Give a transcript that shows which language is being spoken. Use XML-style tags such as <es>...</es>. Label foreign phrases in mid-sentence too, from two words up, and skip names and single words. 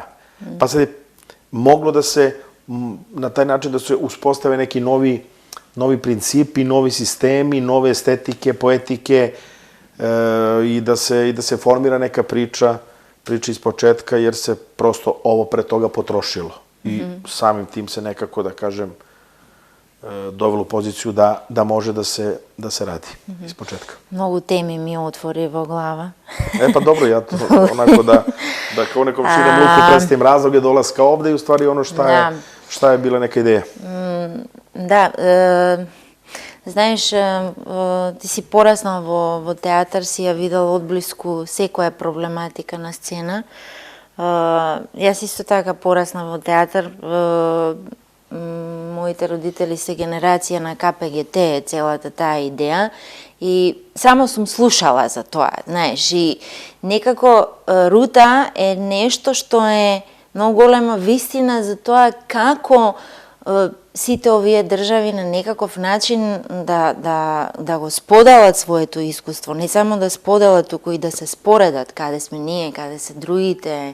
<sr>Pa sad je moglo da se na taj način da se uspostave neki novi principi, novi sistemi, nove estetike, poetike i da se formira neka priča iz početka, jer se prosto ovo pre toga potrošilo. I samim tim se nekako, da kažem, dovelo u poziciju da može da se radi iz početka.</sr> <mk>Много теми ми отвори во глава.</mk> <sr>Pa dobro, ja to onako da kao nekom širem luku predstavim razloge dolaska ovde i u stvari ono šta je bila neka ideja.</sr> <mk>Da, знаеш, ти си пораснал во театар, си ја видел одблиску секоја проблематика на сцена. Јас исто така пораснав во театар. Моите родители се генерација на КПГТ, целата таа идеја, и само сум слушала за тоа, знаеш, и некако Рута е нешто што е многу голема вистина за тоа како сите овие држави на некаков начин да го споделат своето искуство, не само да споделат, туку и да се споредат каде сме ние, каде се другите.</mk>